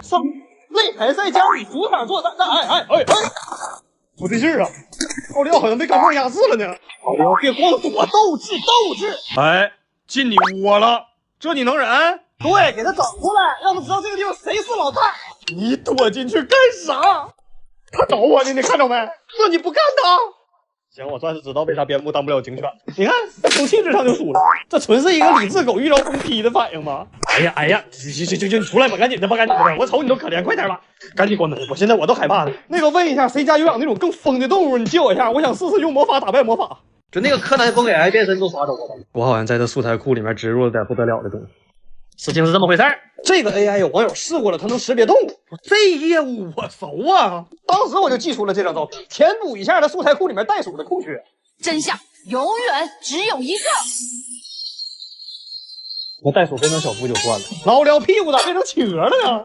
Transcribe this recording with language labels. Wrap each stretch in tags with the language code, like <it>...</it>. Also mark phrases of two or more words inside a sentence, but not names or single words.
<zh>上擂台賽加你主場作戰，哎！不對勁啊！奧利奧好像被鋼镚壓制了呢。奧利奧別光躲，鬥智！哎，進你窩了，這你能忍？對，給他整出來，讓他知道這個地方誰是老大。你躲進去幹啥？他找我呢，你看着没？这你不干他？行，我算是知道为啥边牧当不了警犬了。你看，在从气质上就输了，这纯是一个理智狗遇到疯批的反应吗？哎呀，行，出来吧，赶紧的吧，我瞅你都可怜，快点吧，赶紧关门！我现在我都害怕了。那个问一下，谁家有养那种更疯的动物？你借我一下，我想试试用魔法打败魔法。就那个柯南风给 AI 变身都刷走了，我好像在这素材库里面植入了点不得了的东西。事情是这么回事儿，这个 AI 有网友試過了，它能識別動物，這業務我熟啊！當時我就寄出了這張照片，填補一下它素材庫裡面袋鼠的空缺。真相永遠只有一個。那袋鼠變成小夫就算了，老撩屁股咋變成企鵝了呢？</zh>